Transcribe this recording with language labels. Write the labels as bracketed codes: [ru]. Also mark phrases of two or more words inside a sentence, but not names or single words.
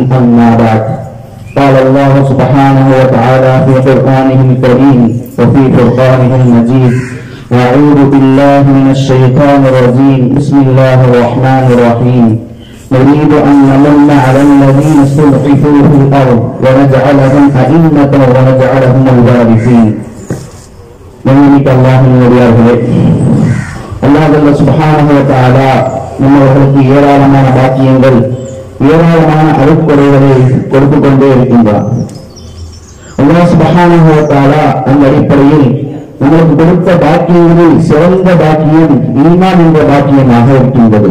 [ar] أما بعد، قال الله سبحانه وتعالى في قرآنه الكريم وفي فرقانه المجيد: أعوذ بالله من الشيطان الرجيم. بسم الله الرحمن الرحيم. نريد أن نمن على الذين استضعفوا في الأرض ونجعلهم أئمة ونجعلهم الوارثين. [ta] மன்னிக்க அல்லாஹ்வின் அடியார்களே, [ar] الله سبحانه وتعالى [ta] நம்மவர்களுக்கு ஏராளமான பாக்கியங்கள், ஏராளமான அருட்கொடைகளை கொடுத்து கொண்டே இருக்கின்றார். [ar] الله سبحانه وتعالى [ta] அந்த அடிப்படையில் நமக்கு கொடுத்த பாக்கியங்களில் சிறந்த பாக்கியம் ஈமான் என்ற பாக்கியமாக இருக்கின்றது.